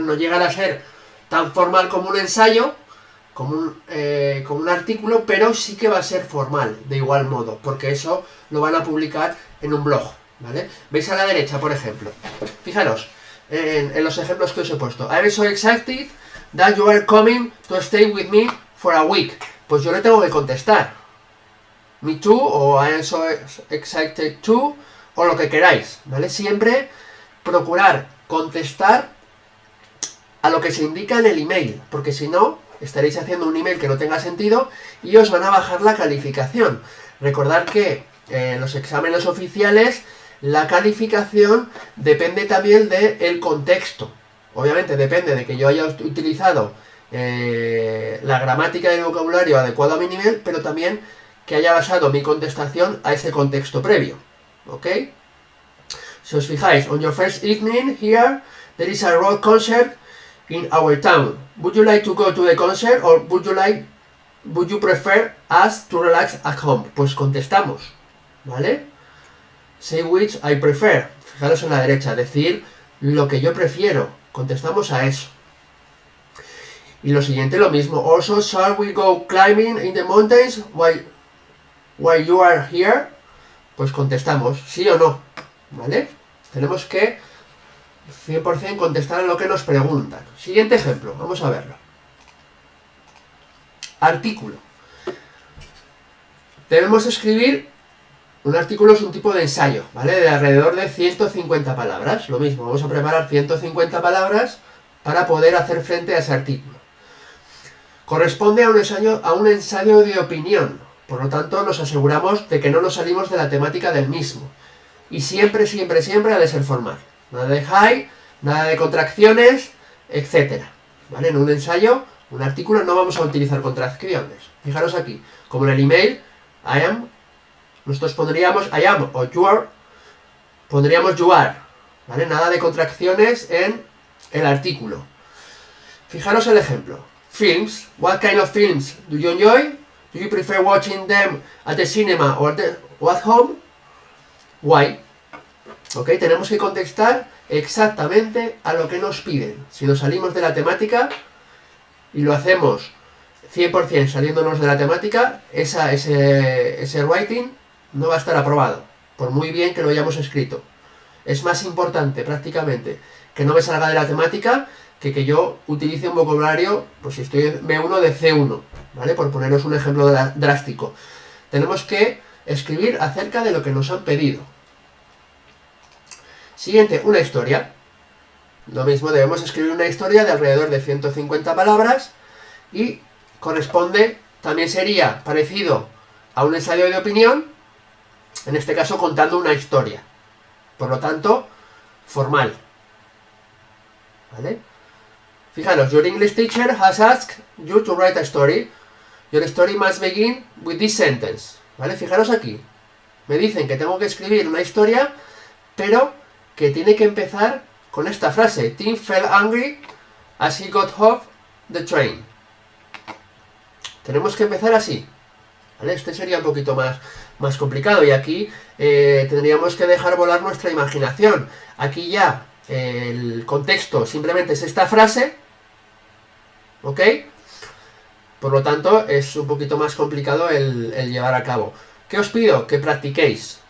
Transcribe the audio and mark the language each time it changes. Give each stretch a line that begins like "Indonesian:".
Spanish: No llegará a ser tan formal como un ensayo, como un artículo, pero sí que va a ser formal, de igual modo, porque eso lo van a publicar en un blog, ¿vale? Veis a la derecha, por ejemplo. Fijaros en los ejemplos que os he puesto.
English: I'm so excited that you are coming to stay with me for a week.
Spanish: Pues yo le tengo que contestar
English: me too,
Spanish: o
English: I am so excited too,
Spanish: o lo que queráis, ¿vale? Siempre procurar contestar a lo que se indica en el email, porque si no, estaréis haciendo un email que no tenga sentido y os van a bajar la calificación. Recordad que en los exámenes oficiales la calificación depende también del contexto. Obviamente depende de que yo haya utilizado la gramática y el vocabulario adecuado a mi nivel, pero también que haya basado mi contestación a ese contexto previo. ¿Ok? Si os fijáis,
English: on your first evening here, there is a rock concert in our town. Would you like to go to the concert or would you prefer us to relax at home?
Spanish: Pues contestamos, ¿vale?
English: Say which I prefer.
Spanish: Fijaros en la derecha, decir lo que yo prefiero. Contestamos a eso. Y lo siguiente, lo mismo.
English: Also, shall we go climbing in the mountains while you are here?
Spanish: Pues contestamos, sí o no, ¿vale? Tenemos que 100% contestar a lo que nos preguntan. Siguiente ejemplo, vamos a verlo. Artículo. Debemos escribir, un artículo es un tipo de ensayo, ¿vale? De alrededor de 150 palabras. Lo mismo, vamos a preparar 150 palabras para poder hacer frente a ese artículo. Corresponde a un ensayo de opinión. Por lo tanto, nos aseguramos de que no nos salimos de la temática del mismo. Y siempre, siempre, siempre ha de ser formal. Nada de high, nada de contracciones, etc. ¿Vale? En un ensayo, un artículo, no vamos a utilizar contracciones. Fijaros aquí, como en el email,
English: I am,
Spanish: nosotros pondríamos
English: I am o you are,
Spanish: pondríamos
English: you are.
Spanish: ¿Vale? Nada de contracciones en el artículo. Fijaros el ejemplo. Films.
English: What kind of films do you enjoy? Do you prefer watching them at the cinema or at home? Why? ¿Ok?
Spanish: Tenemos que contestar exactamente a lo que nos piden. Si nos salimos de la temática y lo hacemos 100% saliéndonos de la temática, ese writing no va a estar aprobado, por muy bien que lo hayamos escrito. Es más importante prácticamente que no me salga de la temática que yo utilice un vocabulario, pues si estoy en B1 de C1, ¿vale? Por poneros un ejemplo drástico. Tenemos que escribir acerca de lo que nos han pedido. Siguiente, una historia. Lo mismo, debemos escribir una historia de alrededor de 150 palabras y corresponde, también sería parecido a un ensayo de opinión, en este caso contando una historia. Por lo tanto, formal. ¿Vale? Fijaros,
English: your English teacher has asked you to write a story. Your story must begin with this sentence.
Spanish: ¿Vale? Fijaros aquí. Me dicen que tengo que escribir una historia, pero que tiene que empezar con esta frase.
English: Tim felt angry as he got off the train.
Spanish: Tenemos que empezar así. ¿Vale? Este sería un poquito más complicado. Y aquí tendríamos que dejar volar nuestra imaginación. Aquí ya el contexto simplemente es esta frase. ¿Ok? Por lo tanto, es un poquito más complicado el llevar a cabo. ¿Qué os pido? Que practiquéis.